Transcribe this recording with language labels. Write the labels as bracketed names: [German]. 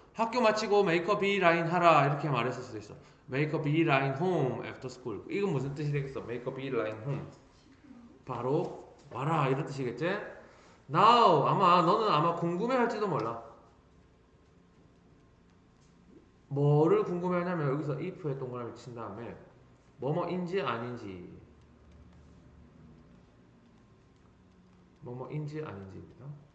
[Korean] 학교 마치고 make a beeline 하라 이렇게 말했을 수도 있어. [English] make a beeline home after school. [Korean] 이건 무슨 뜻이 되겠어? [English] make a beeline home. [Korean] 바로 와라 이런 뜻이겠지? [English] Now [Korean] 너는 아마 궁금해할지도 몰라. 뭐를 궁금해하냐면 여기서 if에 동그라미 친 다음에 뭐뭐인지 아닌지 아닌지입니다.